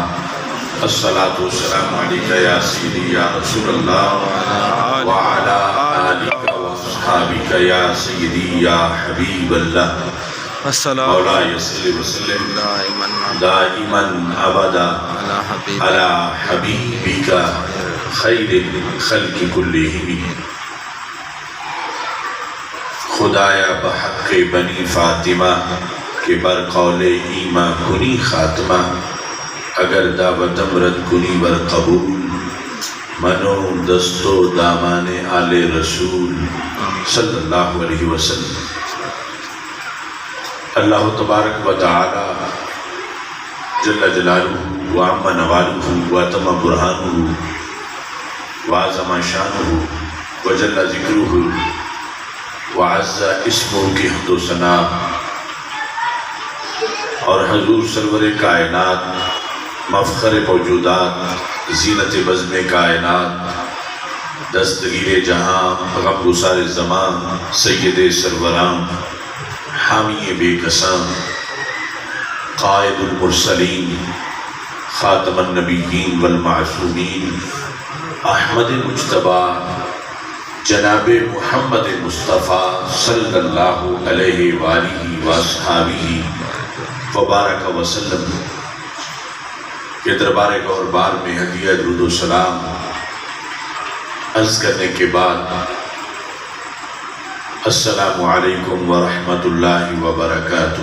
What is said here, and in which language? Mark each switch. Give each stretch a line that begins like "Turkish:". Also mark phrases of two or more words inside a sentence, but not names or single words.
Arabic: الصلاة والسلام عليك يا سيدي يا رسول الله وعلى آلك وأصحابك يا سيدي يا حبيب الله. مولاي صل وسلم دائما أبدا على حبيبك خير الخلق كلهم.
Persian: خدایا بحق بنی فاطمہ کے برقول ایماں کنی خاتمہ. اگر دعوتم رد کنی بر قبول منو دستو دامان آل رسول
Arabic: صلی اللہ علیہ وسلم. اللہ تبارک و تعالی جل جلالہ وعم نوالہ واتم برہانہ وعظم شانہ وجل ذکرہ وعز اسمہ
Urdu: کی حمد و ثنا اور حضور سرور کائنات مفخر موجودات زینت بزم کائنات دستگیر جہاں غم گسار زمان سید سروران حامی بے کسان
Arabic: قائد المرسلین خاتم النبیین
Urdu: والمعصومین احمد مجتبی جناب محمد مصطفیٰ
Arabic: صلی اللہ علیہ وآلہ وآصحابہ وبارک وسلم
Urdu: کے دربار گہربار میں ہدیہ درود و سلام عرض کرنے کے بعد
Arabic: السلام علیکم ورحمۃ اللہ وبرکاتہ.